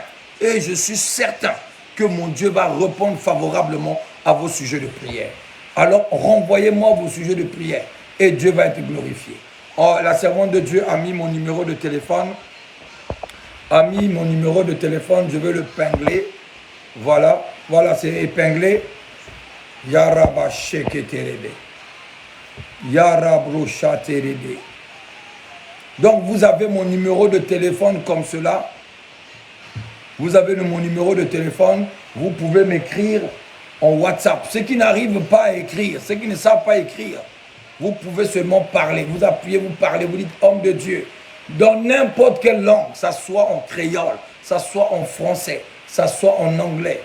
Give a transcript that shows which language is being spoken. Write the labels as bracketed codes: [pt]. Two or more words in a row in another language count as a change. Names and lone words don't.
[fr] Et je suis certain que mon Dieu va répondre favorablement à vos sujets de prière. Alors, renvoyez-moi vos sujets de prière et Dieu va être glorifié. Oh, la servante de Dieu a mis mon numéro de téléphone. Je vais le pingler. Voilà, c'est épinglé. Yaraba sheketerebe. Yarabrocha terebe. Donc, vous avez mon numéro de téléphone comme cela. Vous avez mon numéro de téléphone. Vous pouvez m'écrire en WhatsApp. Ceux qui n'arrivent pas à écrire, ceux qui ne savent pas écrire, vous pouvez seulement parler. Vous appuyez, vous parlez, vous dites homme de Dieu. Dans n'importe quelle langue, ça soit en créole, ça soit en français, ça soit en anglais.